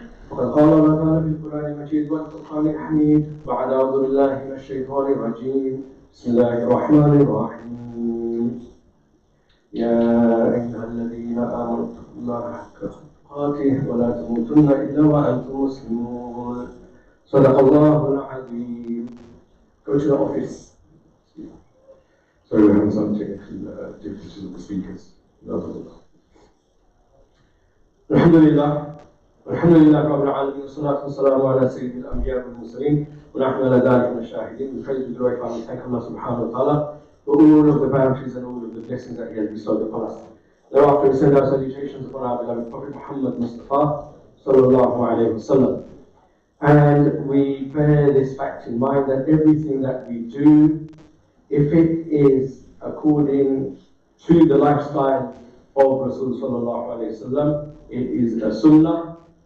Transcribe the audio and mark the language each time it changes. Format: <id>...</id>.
<ar>وقد قال الله تعالى في القرآن المجيد والفرقان الحميد بعد أعوذ بالله من الشيطان الرجيم بسم الله الرحمن الرحيم يا أيها الذين آمنوا اتقوا الله حق تقاته ولا تموتن إلا وأنتم مسلمون صدق الله العظيم.</ar> <en>Go to the office. Sorry, we're having some technical difficulties with the speakers.</en> <ar>الحمد لله رب العالمين والصلاة والسلام على سيد الأنبياء والمرسلين ونحن على ذلك من الشاهدين.</ar> <en>We praise and glorify and thank Allah subhanahu wa ta'ala for all of the bounties and all of the blessings that He has bestowed upon us. Thereafter, we send our salutations upon our beloved Prophet Muhammad Mustafa sallallahu alayhi wa sallam. And we bear this fact in mind that everything that we do, if it is according to the lifestyle of Rasul sallallahu alayhi wa sallam, it is a sunnah.</en>